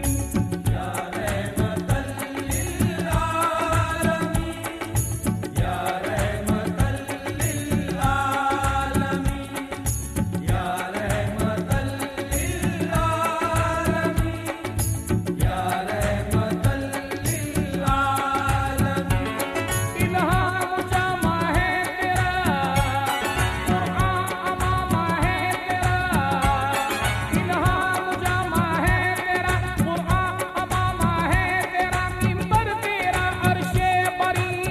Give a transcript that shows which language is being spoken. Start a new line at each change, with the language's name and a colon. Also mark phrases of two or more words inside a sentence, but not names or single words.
Arabic: يا رحمة للعالمين، يا رحمة للعالمين، يا رحمة للعالمين، يا رحمة للعالمين.
Urdu: الہام جامہ ہے تیرا، قرآن عمامہ ہے تیرا، الہام جامہ ہے تیرا، قرآن عمامہ ہے تیرا، منبر تیرا عرشِ بریں,